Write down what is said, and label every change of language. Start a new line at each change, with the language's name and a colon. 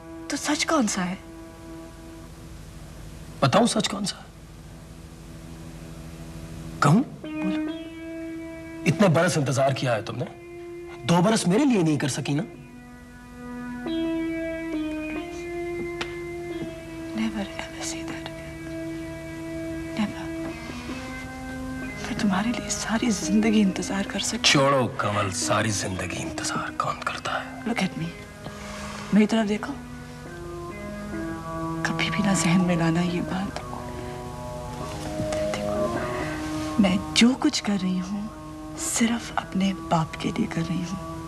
Hindi: तो सच कौन सा है? बताओ सच कौन सा? कहूं? बोलो। इतने बरस इंतजार किया है तुमने, 2 बरस मेरे लिए नहीं कर सकी ना?
English: Never ever say that again.
Hindi: मैं तुम्हारे लिए सारी जिंदगी इंतजार कर सकती। छोड़ो कमल, सारी जिंदगी इंतजार कौन करता है?
English: look at me,
Hindi: मेरी तरफ देखो। कभी भी ना जहन में लाना ये बात। देखो, मैं जो कुछ कर रही हूँ सिर्फ अपने बाप के लिए कर रही हूँ।